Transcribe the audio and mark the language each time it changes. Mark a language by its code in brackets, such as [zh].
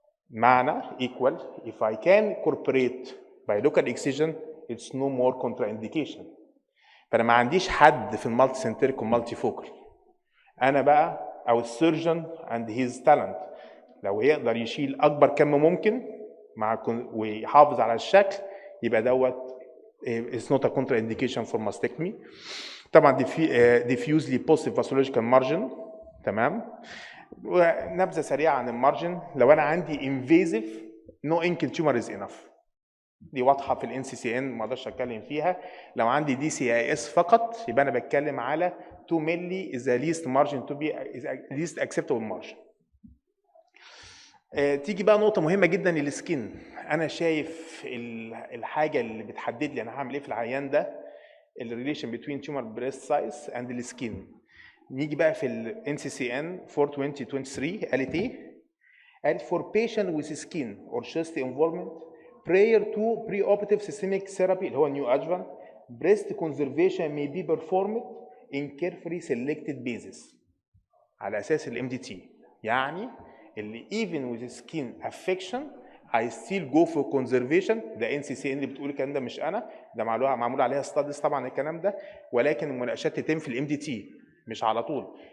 [en] معنى equal if I can incorporate by local excision it's no more contraindication. [ar] فانا ما عنديش حد في المالتي سنتريك والمالتي فوكال. انا بقى او السيرجن اند هيز تالنت لو يقدر يشيل اكبر كم ممكن ويحافظ على الشكل يبقى دوت [en] it's not a contraindication for mastectomy. طبعا diffusely positive pathological margin. [ar] تمام. ونبذه سريعه عن المارجن. [en] لو انا عندي invasive no ankle tumor is enough. [ar] دي واضحه في الان سي سي ان ما اقدرش اتكلم فيها. لو عندي دي سي اي اس فقط يبقى انا بتكلم على 2 مللي [en] is the least margin to be least acceptable margin. [ar] تيجي بقى نقطه مهمه جدا السكين. انا شايف الحاجه اللي بتحدد لي انا هعمل ايه في العيان ده الريليشن [en] between tumor breast size and the skin. [ar] نيجي بقى في ال NCCN 4/2023 قالت ايه؟ قالت [en] for patient with skin or chest involvement prior to preoperative systemic therapy اللي هو neoadjuvant breast conservation may be performed in carefully selected basis [ar] على اساس [en] ال MDT. [ar] يعني اللي [en] even with skin affection I still go for conservation. [ar] ده NCCN اللي بتقول الكلام ده مش انا، ده معمول عليها studies طبعا الكلام ده، ولكن المناقشات تتم في ال MDT مش على طول.